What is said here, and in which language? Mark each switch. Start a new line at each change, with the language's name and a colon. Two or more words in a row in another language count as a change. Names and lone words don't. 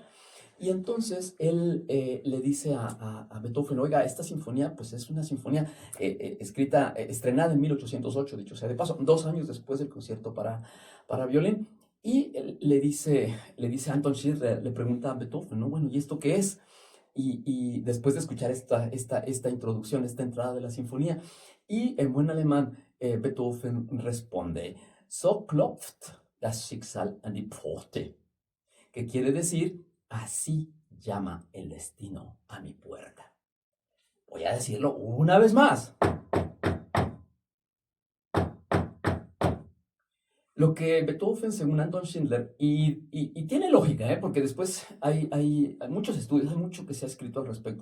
Spanish: Y entonces él le dice a Beethoven, oiga, esta sinfonía pues es una sinfonía estrenada en 1808, dicho sea de paso, 2 años después del concierto para violín. Y le dice a Anton Schindler, le pregunta a Beethoven, ¿no? Bueno, ¿y esto qué es? Y después de escuchar esta introducción, esta entrada de la sinfonía, y en buen alemán, Beethoven responde,
German: So klopft das Schicksal an die Pforte,
Spanish: que quiere decir, así llama el destino a mi puerta. Voy a decirlo una vez más. Lo que Beethoven, según Anton Schindler, y tiene lógica, porque después hay muchos estudios, hay mucho que se ha escrito al respecto